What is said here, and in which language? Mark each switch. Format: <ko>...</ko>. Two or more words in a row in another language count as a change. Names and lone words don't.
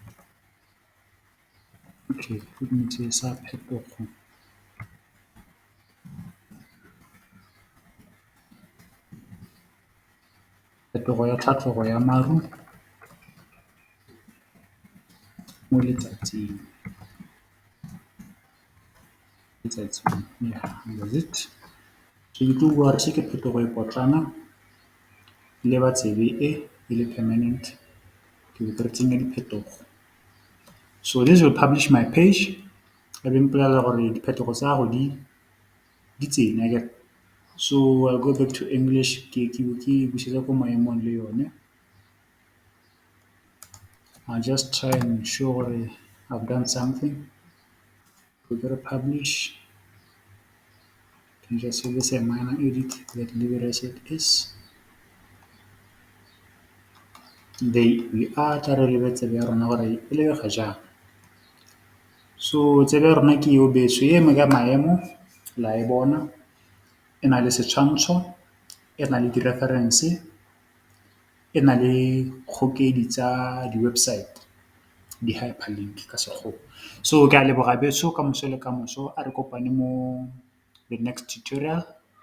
<tn>Okay, go ntse sa phetogo. Phetogo ya tlhatlhogo ya maru mo letsatsing.</tn> <en>Yeah, that's it.</en> <tn>So ke tlo bua gore se ke phetogo e potlana le ba tsebe e le permanent. Ke bo ke re tsenya diphetogo.</tn> <en>So this will publish my page.</en> <tn>E be mpolelela gore diphetogo tsa gago di tsene akere.</tn> <en>So I'll go back to English</en> <tn>ke busetsa ko maemong le yone.</tn> <en>I'll just try and show gore I've done something. We go to publish. Can just say this a minor edit that leave it as it is. There we are.</en> <tn>Tla re lebe tsebe ya rona gore e lebega jang. So tsebe ya rona ke eo betso e eme ka maemo la e bona e na le setshwantsho e na le di-reference e na le kgokedi tsa di-website di-hyperlink ka Sekgowa. So ke a leboga betso ka moso le ka moso a re kopane mo</tn> <en>the next tutorial.</en>